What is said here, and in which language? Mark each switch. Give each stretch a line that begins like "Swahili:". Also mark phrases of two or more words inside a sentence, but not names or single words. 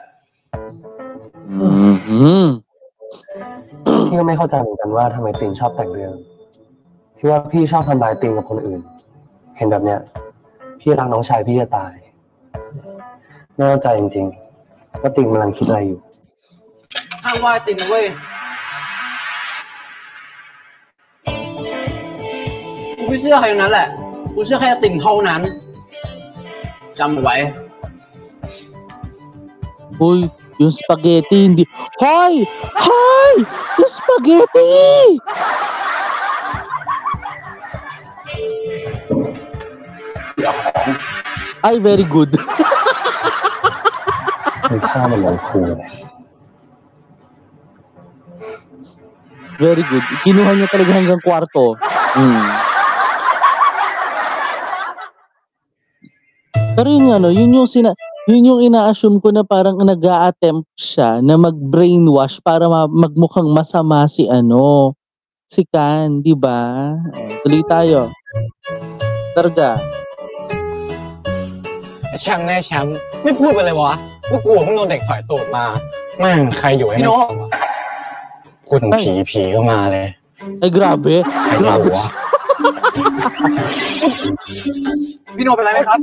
Thai: พี่ก็ไม่เข้าใจเหมือนกันว่าทำไมตินชอบแต่งเรื่องที่ว่าพี่ชอบทำลายตินกับคนอื่น เห็นแบบเนี้ยพี่รักน้องชายพี่จะตายไม่เข้าใจจริงๆว่าตินกำลังคิดอะไรอยู่ ห้ามว่าตินนะเว้ยกูไม่เชื่อใครทั้งนั้นแหละกูเชื่อแค่ตินเท่านั้นจำเอาไว้
Filipino: Uy, yung spaghetti hindi. Hoy! Hoy! Yung spaghetti! Ay,
English: very good.
Thai: คือข้ามันลงครูเลย
English: Very good.
Filipino: Kinuha niya talaga hanggang kwarto. Pero yun yung ina-assume ko na parang nag-a-attempt siya na mag-brainwash para magmukhang masama si Kan, di ba? Tuloy tayo. Targa.
Thai: แชมป์แน่แชมป์ไม่พูดไปเลยวะว่ากลัวเพิ่งโดนเด็กสอยตูดมาแม่งใครอยู่ให้ พี่ มัน โน้ พูดถึงผีก็มาเลย
Filipino: Ay, grabe.
Thai: ใครจะ
Filipino: Grabe
Thai: รู้วะ พี่โน้เป็นไรไหมครับ